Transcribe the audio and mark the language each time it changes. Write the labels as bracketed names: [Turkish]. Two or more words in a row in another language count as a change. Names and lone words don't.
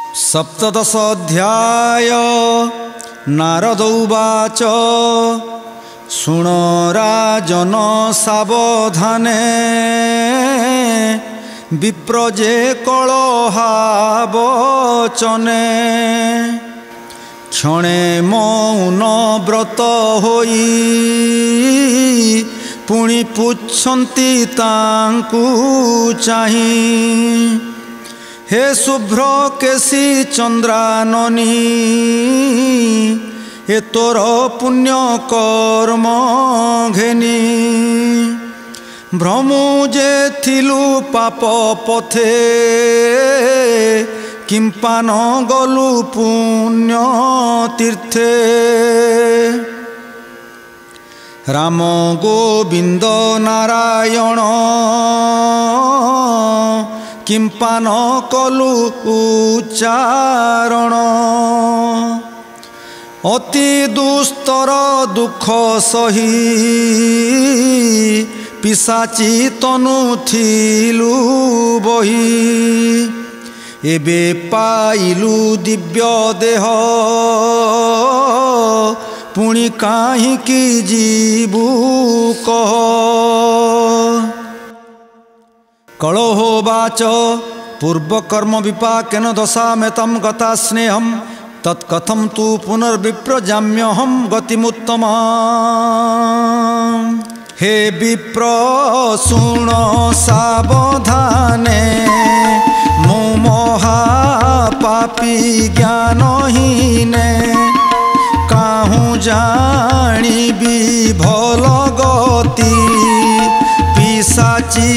[Odia] ସପ୍ତଦଶ ଅଧ୍ୟାୟ [Sanskrit] नारद उवाच [Odia] ଶୁଣ ରାଜନ ସାବଧାନେ ବିପ୍ରଜେ କଳହା ବଚନେ କ୍ଷଣେ ମୌନ ବ୍ରତ ହୋଇ ପୁଣି ପୁଛନ୍ତି ତାଙ୍କୁ ଚାହି ହେ ଶୁଭ୍ର କେଶୀ ଚନ୍ଦ୍ରାନନୀ ଏ ତୋର ପୁଣ୍ୟ କର୍ମ ଘେନି ଭ୍ରମୁ ଯେ ଥିଲୁ ପାପ ପଥେ କିମ୍ପା ନ ଗଲୁ ପୁଣ୍ୟ ତୀର୍ଥେ ରାମ ଗୋବିନ୍ଦ ନାରାୟଣ କିମ୍ପା ନ କଲୁ ଉଚ୍ଚାରଣ ଅତି ଦୁସ୍ତର ଦୁଖ ସହି ପିଶାଚୀ ତନୁ ଥିଲୁ ବହି ଏବେ ପାଇଲୁ ଦିବ୍ୟ ଦେହ ପୁଣି କାହିଁକି ଜୀବୁ କହ [Sanskrit] कलहोवाच पूर्वकर्म विपाकेन दशामेतं गता स्नेहं तत्कथं तु पुनर्विप्रजाम्यहं गतिमुत्तमा [Odia] ହେ ବିପ୍ର ଶୁଣ ସାବଧାନେ ମୋ ମହାପାପୀ ଜ୍ଞାନହୀନେ କାହୁଁ ଜାଣିବି ଭଲ ଗତି ପିଶାଚୀ